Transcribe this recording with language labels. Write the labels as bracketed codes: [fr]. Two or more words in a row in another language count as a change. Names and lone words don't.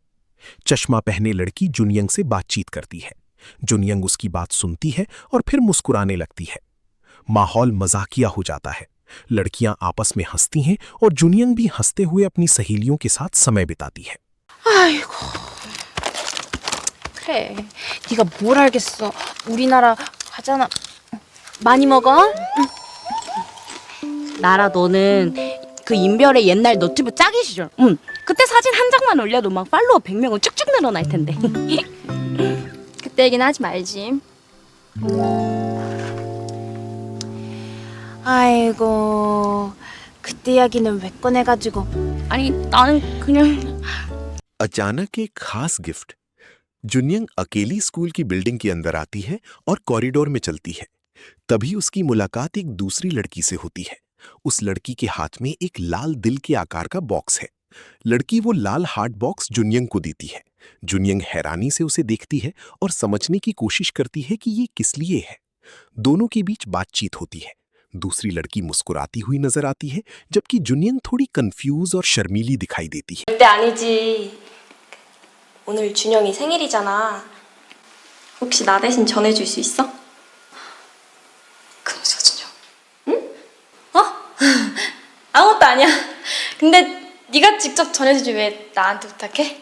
[hi] चश्मा पहने लड़की जुनियंग से बातचीत करती है। जुनियंग उसकी बात सुनती है और फिर मुस्कुराने लगती है। माहौल मजाकिया हो जाता है। लड़कियां आपस में हंसती हैं और जुनियंग भी हंसते हुए अपनी सहेलियों के साथ समय बिताती है। [ko] 아이고. 그래, 네가 뭘 알겠어. 우리나라 가잖아. 많이 먹어? 나라 너는 그 인별의 옛날 너튜브 짜기 시절. 그때 사진 한 장만 올려도 막 팔로워 100명은 쭉쭉 늘어날 텐데. 그때 얘기는 하지 말지. 아이고, 그때 이야기는 왜 꺼내가지고. 아니 나는 그냥 [hi] अचानक एक खास गिफ्ट। जुनियंग अकेली स्कूल की बिल्डिंग के अंदर आती है और कॉरिडोर में चलती है। तभी उसकी मुलाकात एक दूसरी लड़की से होती है। उस लड़की के हाथ में एक लाल दिल के आकार का बॉक्स है। लड़की वो लाल [en] heart box [hi] जुनियंग को देती है। जुनियंग हैरानी से उसे देखती है और समझने की कोशिश करती है कि ये किस लिए है। दोनों के बीच बातचीत होती है। दूसरी लड़की मुस्कुराती हुई नजर आती है, जबकि जुनियंग थोड़ी कंफ्यूज और शर्मीली दिखाई देती है। [ko] 절대 아니지. 오늘 준영이 생일이잖아. 혹시 나 대신 전해줄 수 있어? 그럼 서준영. 응? 아무것도 아니야. 근데 네가 직접 전해주지 왜 나한테 부탁해?